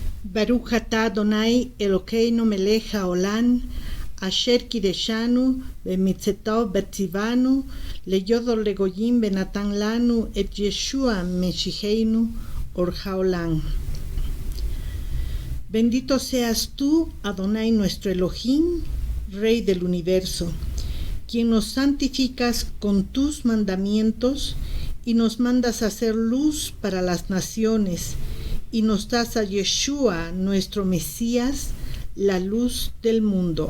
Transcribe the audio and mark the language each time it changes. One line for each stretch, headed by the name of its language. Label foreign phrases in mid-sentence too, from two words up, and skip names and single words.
Hebrew: ברוך אתה אדני אלקינו מלך העולם אשר קדשנו במצותיו וצונו להיות אור לגוים ונתן לנו את ישוע משיחנו אור העולם.
Spanish: Bendito seas tú, Adonai nuestro Elohim, Rey del universo, quien nos santificas con tus mandamientos y nos mandas a hacer luz para las naciones, y nos das a Yeshua, nuestro Mesías, la luz del mundo.